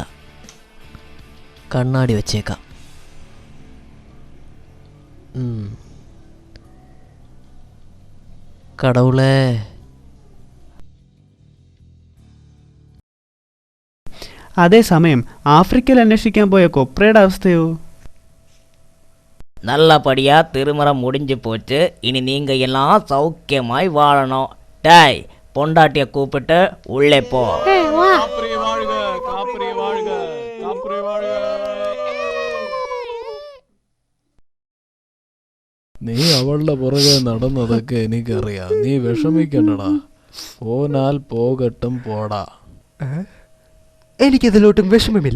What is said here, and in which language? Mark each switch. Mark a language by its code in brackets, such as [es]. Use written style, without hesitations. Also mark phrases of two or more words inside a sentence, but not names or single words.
[ml] കണ്ണാടി വച്ചേക്കാം. കടവുളേ. അതേസമയം ആഫ്രിക്കയിൽ അന്വേഷിക്കാൻ പോയ കൊപ്രയുടെ അവസ്ഥയോ? [ta] நல்லபடியா திருமணம் முடிஞ்சு போச்சு. இனி நீங்க எல்லாம் சௌக்கியமாய் வாழணும். டாய், பொண்டாட்டிய கூப்பிட்டு உள்ளே போ. [ml] നീ അവളുടെ പുറകെ നടന്നതൊക്കെ എനിക്കറിയാം. നീ വിഷമിക്കണ്ടടാ. [ta] போனால் போகட்டும் போடா. [ml] എനിക്കതിലോട്ടും വിഷമമില്ല.